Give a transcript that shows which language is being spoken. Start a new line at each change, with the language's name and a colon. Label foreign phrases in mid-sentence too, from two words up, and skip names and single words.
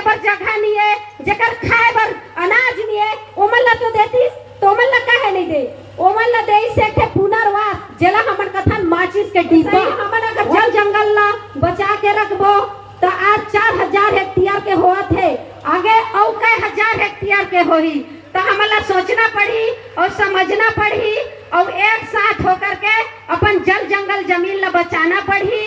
Chhattisgarhi: जगह नहीं है, जेकर खाए बर अनाज नहीं है, ओमन ला तो देती तो ओमन ला काहे नहीं दे? ओमन ला दे से के पुनर्वास जेला हमन कथन माचिस के डिब्बा। हमन अगर जल जंगल ला बचा के रखबो तो आज 4000 हेक्टेयर के होत है, आगे और कई हजार हेक्टेयर के होही। तो हमला सोचना पड़ी और समझना पड़ी और एक साथ होकर के अपन जल जंगल जमीन ला बचाना पड़ी।